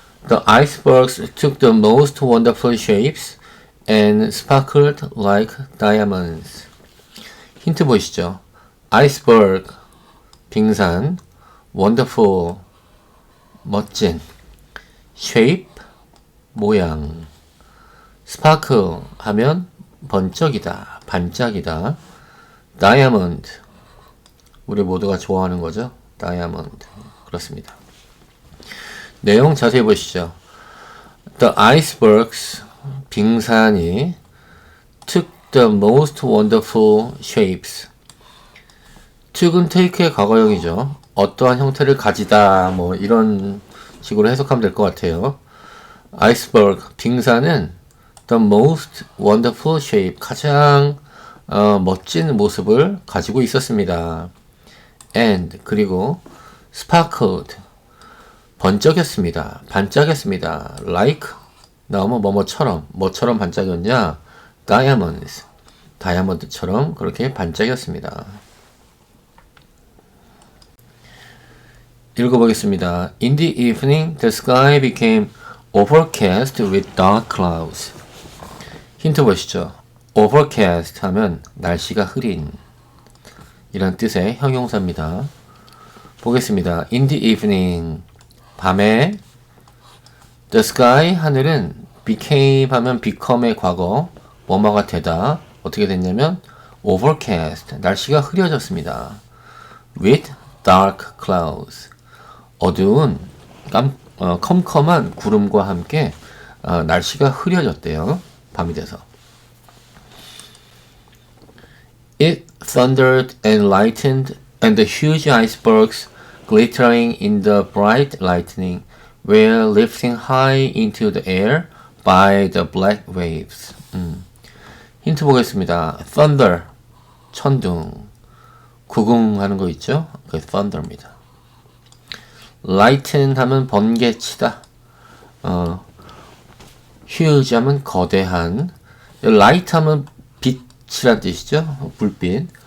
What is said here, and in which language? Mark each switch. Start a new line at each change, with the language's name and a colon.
English: The icebergs took the most wonderful shapes and sparkled like diamonds.
Korean: 힌트 보이시죠? iceberg, 빙산, wonderful, 멋진, shape, 모양, sparkle 하면 번쩍이다, 반짝이다, diamond, 우리 모두가 좋아하는 거죠? diamond. 그렇습니다. 내용 자세히 보시죠.
English: The icebergs,
Korean: 빙산이
English: took the most wonderful shapes.
Korean: took은 take의 과거형이죠. 어떠한 형태를 가지다, 뭐 이런 식으로 해석하면 될 것 같아요. iceberg, 빙산은
English: the most wonderful shape,
Korean: 가장 멋진 모습을 가지고 있었습니다. and, 그리고 sparkled, 번쩍였습니다. 반짝였습니다. like, 나오면 뭐처럼 반짝였냐? diamonds, 다이아몬드처럼 그렇게 반짝였습니다. 읽어보겠습니다.
English: In the evening, the sky became overcast with dark clouds.
Korean: 힌트 보시죠. overcast 하면 날씨가 흐린 이런 뜻의 형용사입니다. 보겠습니다.
English: In the evening,
Korean: 밤에, the sky, 하늘은 became 하면 become의 과거, 뭐뭐가 되다. 어떻게 됐냐면 overcast, 날씨가 흐려졌습니다.
English: with dark clouds,
Korean: 어두운 컴컴한 구름과 함께 날씨가 흐려졌대요. 밤이 돼서.
English: It thundered and lightened, and the huge icebergs glittering in the bright lightning were lifting high into the air by the black waves.
Korean: 힌트 보겠습니다. Thunder, 천둥, 구궁하는 거 있죠? 그게 thunder입니다. Lighten 하면 번개치다. huge 하면 거대한, light 하면 빛이란 뜻이죠. 불빛.